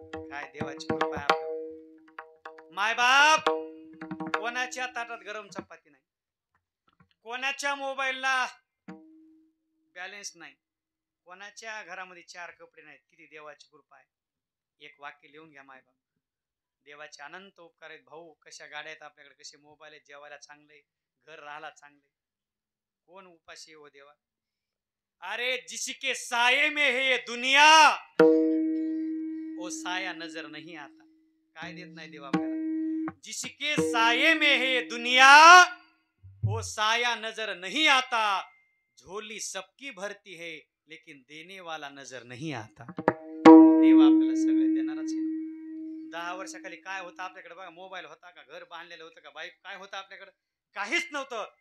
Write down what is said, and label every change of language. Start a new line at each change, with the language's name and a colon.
Marathi: काय देवाची कृपा आहे आपल्यावर. माय बाप कोणाच्या ताटात गरम चपाती नाही, कोणाच्या मोबाईलला बॅलन्स नाही, कोणाच्या घरामध्ये 4 कपडे नाहीत. किती देवाची कृपा आहे. एक वाक्य लिहून घ्या माय बाप. देवाचे अनंत उपकार आहेत. भाऊ कशा गाड्या आहेत आपल्याकडे, कसे मोबाईल आहेत, जेवायला चांगले, घर राहायला चांगले. कोण उपाशी हो देवा.
Hindi: अरे जिसके साये में है ये दुनिया वो साया नजर नहीं आता.
Marathi: काय देत नाही देवा आपल्याला.
Hindi: जिसके साये में है ये दुनिया वो साया नजर नहीं आता. झोली सबकी भरती है लेकिन देने वाला नजर नहीं आता.
Marathi: देव आपल्याला सगळं देणारच आहे. 10 वर्षाखाली काय होतं आपल्याकडे बघा. मोबाईल होता का, घर बांधलेलं होतं का, बाईक काय होतं आपल्याकडे, काहीच नव्हतं.